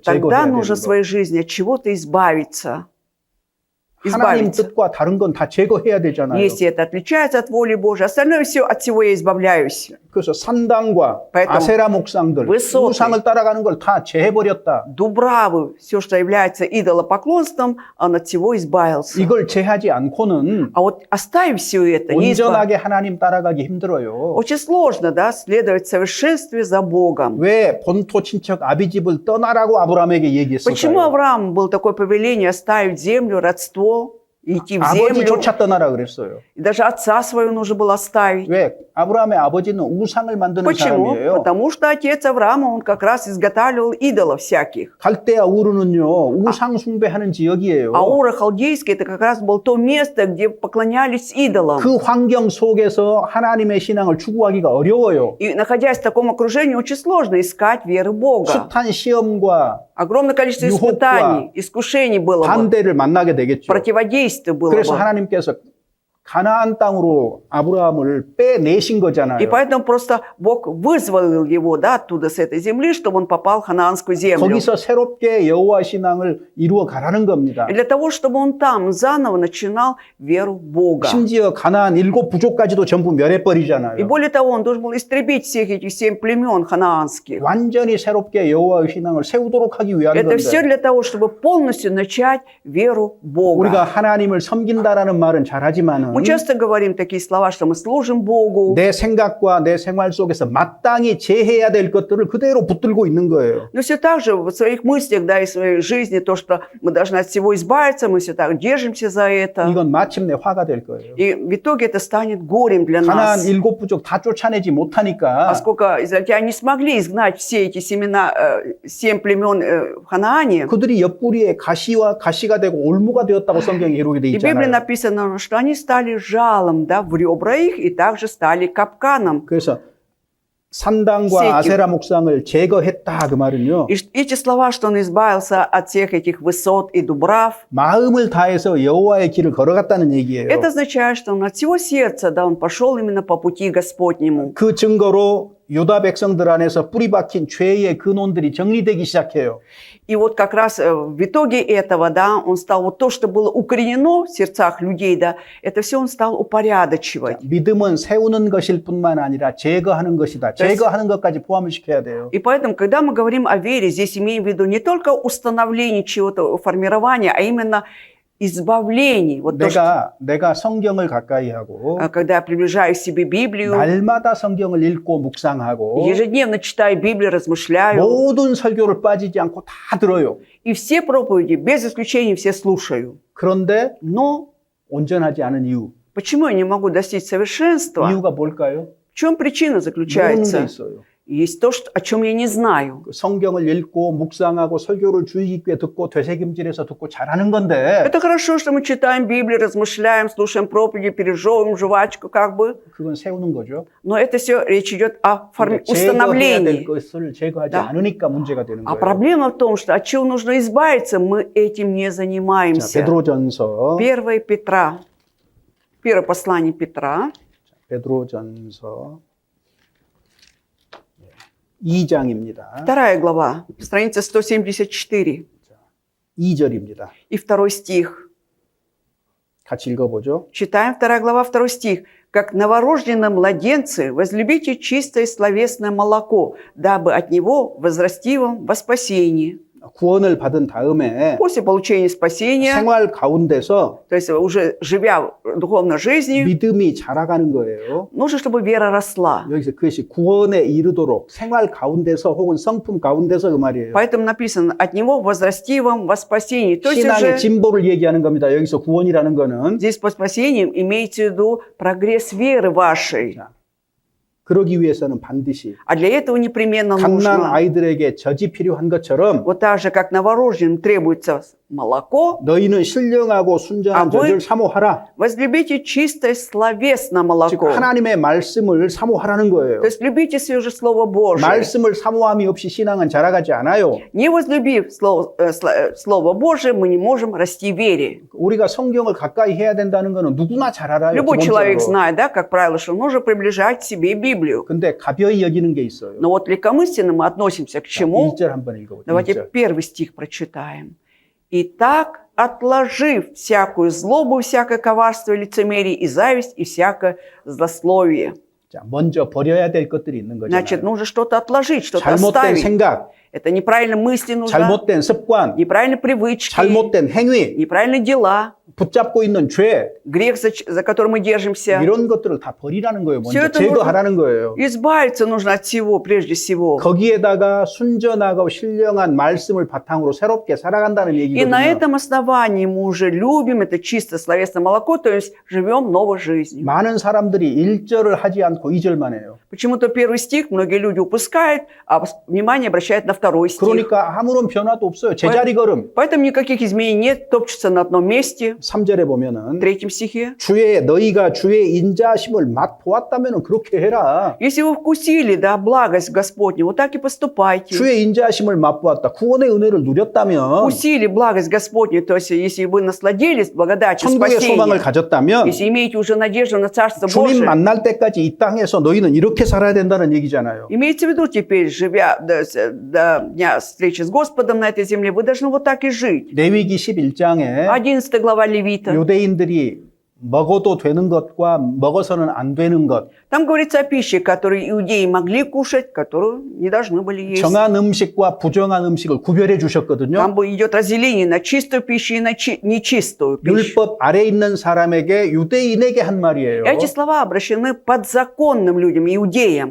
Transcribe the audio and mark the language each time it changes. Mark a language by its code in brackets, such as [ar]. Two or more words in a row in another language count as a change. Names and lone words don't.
[ru] тогда [ko] 제거해야 되는 [ru] нужно в [ko] 거. [ru] своей жизни от чего-то избавиться. [ko] 하나님 [ru] Избавиться. [ko] 뜻과 다른 건 다 제거해야 되잖아요. [ru] Если это отличается от воли Божией, остальное все, от всего я избавляюсь. [ko] 그래서 산당과 [ru] поэтому [ko] 아세라 목상들, [ru] высоты, [ko] 우상을 따라가는 걸 다 제해버렸다. [ru] Дубравы, все, что является идолопоклонством, он от всего избавился. [ko] 이걸 제하지 않고는 [ru] А вот оставив все это, не [ko] 온전하게 하나님 따라가기 힘들어요. [ru] очень сложно, да, следовать в совершенстве за Богом. [ko] 왜 본토 친척 아비집을 떠나라고 아브라함에게 [ru] Почему [ko] 얘기했을까요? [ru] Авраам был такое повеление оставить землю, родство, идти в землю? [ko] 아버지조차 떠나라 그랬어요. [ru] И даже отца своего нужно было оставить. [ko] 왜? 아브라함의 아버지는 우상을 만드는 [ru] Почему? [ko] 사람이에요. [ru] Потому что отец Авраама, он как раз изготавливал идолов всяких. [ko] 갈대아 우르는요 우상 숭배하는 지역이에요. [ru] А Ура халдейский, это как раз было то место, где поклонялись идолам. [ko] 그 환경 속에서 하나님의 신앙을 추구하기가 어려워요. [ru] И находясь в таком окружении, очень сложно искать веры Бога. [ko] 숱한 시험과 [ru] Огромное количество [ko] 유혹과 [ru] испытаний, искушений было бы, [ko] 반대를 만나게 되겠죠. [ru] противодействие было [ko] 그래서 [ru] бы. [ko] 하나님께서 가나안 땅으로 아브라함을 빼내신 거잖아요. [ru] И поэтому просто Бог вызволил его, да, оттуда, с этой земли, чтобы он попал в ханаанскую землю. [ko] 거기서 새롭게 여호와 신앙을 이루어 가라는 겁니다. [ru] И для того, чтобы он там заново начинал веру в Бога. [ko] 심지어 가나안 7 부족까지도 전부 [ru] И [ko] 멸해버리잖아요. [ru] более того, он должен был истребить всех этих 7 племен ханаанских. [ko] 완전히 새롭게 여호와의 신앙을 세우도록 하기 위한 [ru] Это все [ko] 건데 [ru] для того, чтобы полностью начать веру в [ko] 우리가 [ru] Бога. [ko] 하나님을 섬긴다라는 말은 잘하지만은 [ru] Мы часто говорим такие слова, что мы служим Богу. [ko] 내 생각과 내 생활 속에서 마땅히 제해야 될 것들을 그대로 붙들고 있는 거예요. [ru] Но все так же в своих мыслях, да, и в своей жизни, то, что мы должны от всего избавиться, мы все так держимся за это. [ko] 이건 마침내 화가 될 거예요. [ru] И в итоге это станет горем для [ko] 가나안 [ru] нас. [ko] 7 부족 다 쫓아내지 못하니까 [ru] Поскольку израильтяне не смогли изгнать все эти семена, 7 племен в Ханаане, [ko] 그들이 옆구리에 가시와 가시가 되고 올무가 되었다고 성경에 기록이 돼 [ru] и в Библии [ko] 있잖아요. [ru] написано, что они стали жалом, да, в ребра их, и также стали капканом. [ko] 그래서 산당과 세tiu. 아세라 목상을 제거했다 그 말은요. [ru] И эти слова, что он избавился от всех этих высот и дубрав, [ko] 마음을 다해서 여호와의 길을 걸어갔다는 얘기예요. [ru] это означает, что он от всего сердца, да, он пошел именно по пути Господнему. [ko] 그 증거로 유다 백성들 안에서 뿌리 박힌 죄의 근원들이 정리되기 시작해요. [ru] И вот как раз в итоге этого, да, он стал вот то, что было укоренено в сердцах людей, да, это все он стал упорядочивать. [ko] 믿음은 세우는 것일 뿐만 아니라 제거하는 것이다. 제거하는 것까지 포함을 시켜야 돼요. [ru] И поэтому, когда мы говорим о вере, здесь имеем в виду не только установление чего-то, формирование, а именно избавлений. Вот то, что, [ko] 내가 성경을 가까이 하고 [ru] когда я приближаю к себе Библию, [ko] 날마다 성경을 읽고 묵상하고 [ru] ежедневно читаю Библию, размышляю, [ko] 모든 설교를 빠지지 않고 다 들어요. [ru] и все проповеди, без исключения, все слушаю. [ko] 그런데 [ru] Но [ko] 온전하지 않은 이유. [ru] почему я не могу достичь совершенства? [ko] 이유가 뭘까요? [ru] В чем причина [ko] 모르는 게 [ru] заключается? [ko] 있어요. [ru] Есть то, о чем я не знаю. [ko] 그 성경을 읽고 묵상하고 설교를 주의 깊게 듣고 되새김질해서 듣고 잘하는 건데 [ru] Это хорошо, что мы читаем Библию, размышляем, слушаем проповеди, пережевываем жвачку, как бы. [ko] 그건 세우는 거죠. [ru] Но это все речь идет о [ko] 제거해야 될 [ru] установлении. [ko] 것을 제거하지 [ru] Да. [ko] 않으니까 문제가 되는 [ru] А [ko] 거예요. [ru] проблема в том, что от чего нужно избавиться, мы этим не [ko] 자, [ru] занимаемся. [ko] 베드로전서 [ru] 1 Петра, первое послание Петра, [ko] 베드로전서 2장입니다. [ru] 2 глава, страница 174 [ko] 2절입니다. [ru] и 2 стих. [ko] 같이 읽어보죠. [ru] Читаем 2 глава, 2 стих. «Как новорожденные младенцы, возлюбите чистое словесное молоко, дабы от него возрасти вам во спасении». [ko] 구원을 받은 다음에 [ru] После получения спасения, [ko] 생활 가운데서 [ru] то есть уже живя духовной жизнью, [ko] 믿음이 자라가는 거예요. [ru] нужно, чтобы вера росла. [ko] 여기서 그것이 구원에 이르도록 생활 가운데서 혹은 성품 가운데서 그 말이에요. [ru] Поэтому написано, от него возрасти вам во спасении. То есть [ko] 신앙의 [ru] уже [ko] 진보를 얘기하는 겁니다. 여기서 구원이라는 거는. [ru] здесь под спасением имеется в виду прогресс веры вашей. [ko] 자, 그러기 위해서는 반드시 [ru] А для этого непременно [ko] 갓난 [ru] нужно, [ko] 아이들에게 젖이 필요한 것처럼 [ru] вот так же, как новорожденным требуется молоко, [ko] 너희는 신령하고 순전한 아, 뭐- 젖을 사모하라. [ru] возлюбите чистое словесное [ko] 즉 [ru] молоко. [ko] 하나님의 말씀을 사모하라는 거예요. [ru] То есть любите свежее Слово Божие. [ko] 말씀을 사모함이 없이 신앙은 자라가지 않아요. [ru] Не возлюбив Слово Божие, мы не можем расти в вере. [ko] 우리가 성경을 가까이 해야 된다는 것은 누구나 잘 알아요. [ru] Любой человек [ko] 기본적으로. [ru] знает, да, как правило, что нужно приближать к себе Библию. [ko] 근데 가벼이 여기는 게 있어요. [ru] Но вот легкомысленно мы относимся к чему? [ko] 1절 한번 읽어보죠. [ru] Давайте [ko] 1절. [ru] первый стих прочитаем. «Итак, отложив всякую злобу, всякое коварство, лицемерие и зависть, и всякое злословие». [ko] 자, 먼저 버려야 될 것들이 있는 [ru] Значит, [ko] 거잖아요. [ru] нужно что-то отложить, что-то [ko] 잘못된 [ru] оставить. [ko] 생각, [ru] Это неправильные мысли нужно, [ko] 잘못된 습관, [ru] неправильные привычки, [ko] 잘못된 행위, [ru] неправильные дела, [ko] 붙잡고 있는 죄, [ru] грех, за который мы держимся. [ko] 이런 것들을 다 버리라는 거예요. [ru] Все [ko] 먼저 [ru] это [ko] 제거하라는 거예요. [ru] Избавиться нужно от всего, прежде всего. [ko] 거기에다가 순전하고 신령한 말씀을 바탕으로 새롭게 살아간다는 [ru] И на [ko] 얘기거든요. [ru] этом основании мы уже любим это чисто словесное молоко, то есть живем новой жизнью. [ko] 많은 사람들이 1절을 하지 않고 2절만 해요. [ru] Почему-то первый стих многие люди упускают, а внимание обращают на второй стих. [ko] 그러니까 아무런 변화도 없어요. 제자리 걸음. [ru] Поэтому никаких изменений нет, топчется на одном месте. [ko] 3절에 [ru] В [ko] 보면은 [ru] третьем стихе. [ko] 너희가 주의 인자하심을 맛보았다면 그렇게 해라. [ru] Если вы вкусили, да, благость Господню, вот так и поступайте. [ko] 주의 인자하심을 맛보았다. 구원의 은혜를 누렸다면 [ru] Вкусили благость Господню, то есть если вы насладились благодатью [ko] 천국의 소망을 [ru] спасения, [ko] 가졌다면 [ru] если имеете уже надежду на Царство [ko] 주님 [ru] Божие, [ko] 만날 때까지 이 땅에서 너희는 이렇게 살아야 된다는 얘기잖아요. [ru] имейте в виду теперь, живя до дня встречи с Господом на этой земле, вы должны вот так и жить. [ko] 레위기 11장에 [ru] 11 глава Левита. [ko] 유대인들이 먹어도 되는 것과 먹어서는 안 되는 것, [ru] Там говорится о пище, которую иудеи могли кушать, которую не должны были есть. [ko] 정한 음식과 부정한 음식을 구별해 주셨거든요. [ru] Там идет разделение на чистую пищу и на нечистую пищу. [ko] 율법 아래 있는 사람에게 유대인에게 한 말이에요. [ru] Эти слова обращены подзаконным людям, иудеям.